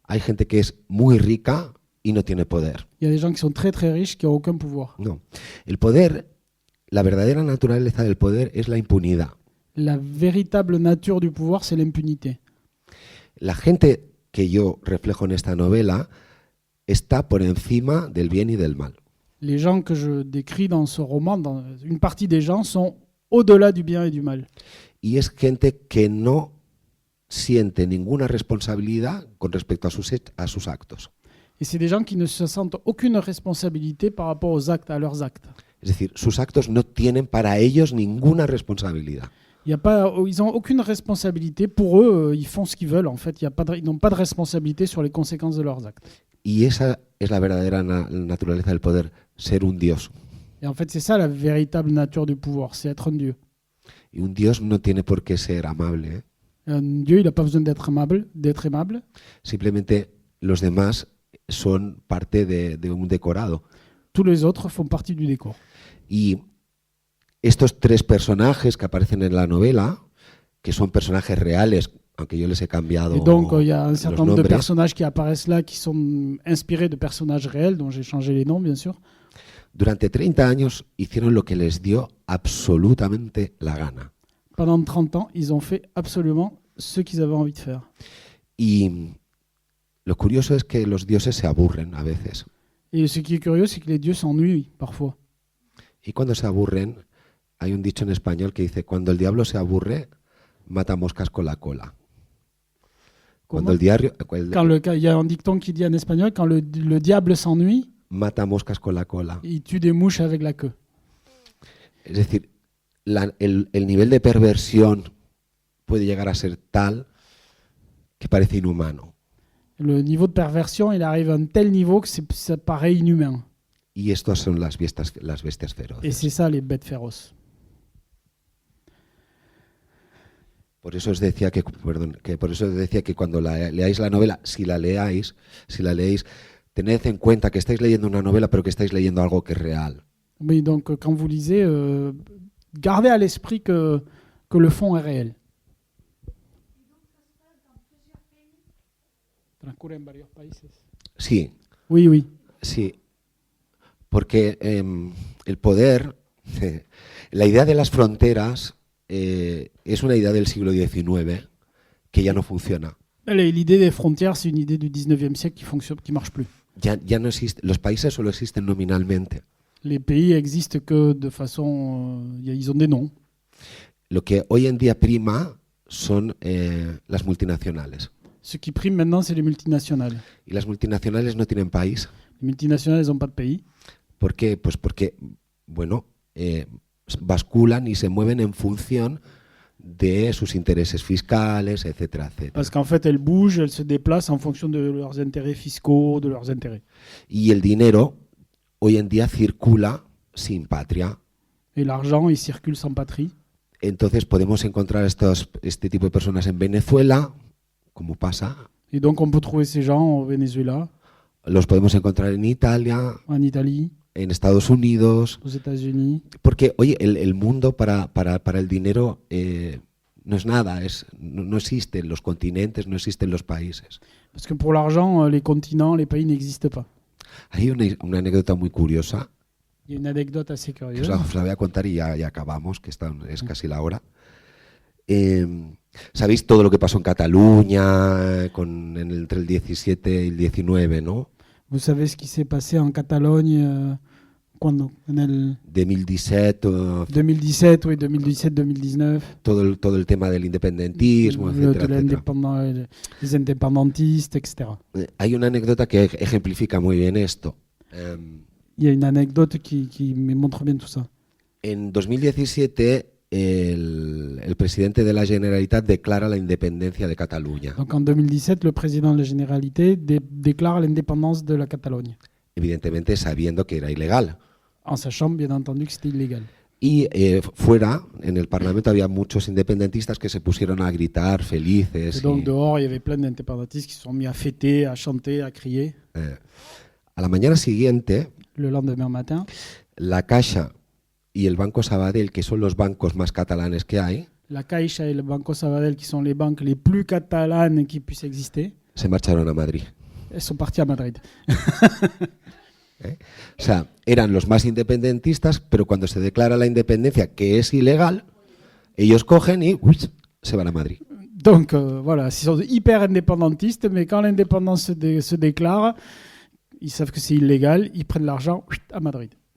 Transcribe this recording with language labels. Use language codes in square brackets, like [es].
[es] Hay gente que es muy rica y no tiene poder. [fr] Il y a des gens qui sont très très riches qui n'ont aucun pouvoir. [es] No. El poder, la verdadera naturaleza del poder es la impunidad. [fr] La véritable nature du pouvoir, c'est l'impunité. [es] La gente que yo reflejo en esta novela está por encima del bien y del mal. [fr] Les gens que je décris dans ce roman, une partie des gens sont au-delà du bien et du mal. [es] Y es gente que no siente ninguna responsabilidad con respecto a sus actos. [fr] Et c'est des gens qui ne se sentent aucune responsabilité par rapport aux actes, à leurs actes. [es] Es decir, sus actos no tienen para ellos ninguna responsabilidad. [fr] Ils n'ont aucune responsabilité. Pour eux, ils font ce qu'ils veulent. En fait, ils n'ont pas de responsabilité sur les conséquences de leurs actes. [es] Y esa es la verdadera naturaleza del poder, ser un Dios. [fr] Et en fait, c'est ça la véritable nature du pouvoir, c'est être un Dieu. [es] Y un Dios no tiene por qué ser amable, ¿eh? [fr] Un Dieu, il n'a pas besoin d'être aimable. [es] Simplemente los demás son parte de un decorado. [fr] Tous les autres font partie du décor. [es] Y estos tres personajes que aparecen en la novela, que son personajes reales, aunque yo les he cambiado [fr] Et donc, il y a un [es] los [fr] certain nombre de [es] nombres, [fr] personnages qui apparaissent là, qui sont inspirés de personnages réels, dont j'ai changé les noms, bien sûr. [es] durante 30 años hicieron lo que les dio absolutamente la gana. [fr] Pendant 30 ans, ils ont fait absolument ce qu'ils avaient envie de faire. [es] Y lo curioso es que los dioses se aburren a veces. [fr] Et ce qui est curieux, c'est que les dieux s'ennuient parfois. [es] Y cuando se aburren, hay un dicho en español que dice, cuando el diablo se aburre, mata moscas con la cola. Cuando el diario, [fr] Il y a un dicton qui dit en espagnol, quand le diable s'ennuie, [es] mata moscas con la cola. [fr] il tue des mouches avec la queue. [es] Es decir, el nivel de perversión puede llegar a ser tal que parece inhumano. [fr] Le niveau de perversion, il arrive à un tel niveau que ça paraît inhumain. [es] Y estas son las bestias [fr] Et [es] feroces. [fr] c'est ça, les bêtes féroces. [es] Por eso os decía que cuando leáis la novela, si la leéis, tened en cuenta que estáis leyendo una novela, pero que estáis leyendo algo que es real. [fr] Oui, donc quand vous lisez, gardez à l'esprit que le fond est réel. [es] Transcurre en varios países. Sí, [fr] Oui, oui. [es] sí. Porque el poder, la idea de las fronteras es una idea del siglo XIX que ya no funciona. [fr] L'idée des frontières, c'est une idée du 19e siècle qui marche plus. [es] Ya no existe. Los países solo existen nominalmente. [fr] Les pays existent que de façon... ils ont des noms. [es] Lo que hoy en día prima son las multinacionales. [fr] Ce qui prime maintenant, c'est les multinationales. [es] Y las multinacionales no tienen país. [fr] Les multinationales, elles n'ont pas de pays. [es] ¿Por qué? Pues porque, bueno, basculan y se mueven en función de sus intereses fiscales, etcétera, etcétera. [fr] Parce qu'en fait, elles bougent, elles se déplacent en fonction de leurs intérêts fiscaux, de leurs intérêts. [es] Y el dinero hoy en día circula sin patria. [fr] Et l'argent, il circule sans patrie. [es] Entonces podemos encontrar este tipo de personas en Venezuela, como pasa. [fr] Et donc, on peut trouver ces gens au Venezuela, [es] Los podemos encontrar en Italia, [fr] en Italie, [es] en Estados Unidos. [fr] aux États-Unis. [es] Porque, oye, el mundo para el dinero no es nada, no existen los continentes, no existen los países. [fr] Parce que pour l'argent, les continents, les pays n'existent pas. [es] Hay una anécdota muy curiosa, [fr] Il y a une anecdote assez [es] que [fr] curieuse. [es] os la voy a contar y ya acabamos, que es casi la hora. Sabéis todo lo que pasó en Cataluña entre el 17 y el 19, ¿no? [fr] Vous savez ce qui s'est passé en Catalogne [es] cuando, en el 2017, [fr] 2017, oui, 2017-2019. [es] todo el tema del independentismo, etcétera, etcétera. [fr] Les indépendantistes, etc. [es] Hay una anécdota que ejemplifica muy bien esto. [fr] Il y a une anecdote qui me montre bien tout ça. [es] En 2017, el presidente de la Generalitat declara la independencia de Cataluña. [fr] Donc en 2017, le président de la Généralité déclare l'indépendance de la Catalogne, [es] Evidentemente sabiendo que era ilegal. [fr] en sachant bien entendu que c'était illégal. [es] Y fuera, en el Parlamento, había muchos independentistas que se pusieron a gritar felices. [fr] Et donc dehors, il y avait plein d'indépendantistes qui se sont mis à fêter, à chanter, à crier. [es] A la mañana siguiente, [fr] Le lendemain matin, [es] la Caixa y el Banco Sabadell, que son los bancos más catalanes que hay, [fr] la Caixa et le Banco Sabadell, qui sont les banques les plus catalanes qui puissent exister, [es] se marcharon a Madrid. [fr] elles sont parties à Madrid. [es] O sea, eran los más independentistas, pero cuando se declara la independencia, que es ilegal, ellos cogen y se van a Madrid. [fr] Donc voilà, ils sont hyper indépendantistes, mais quand l'indépendance se déclare, ils savent que c'est illégal, ils prennent l'argent à Madrid.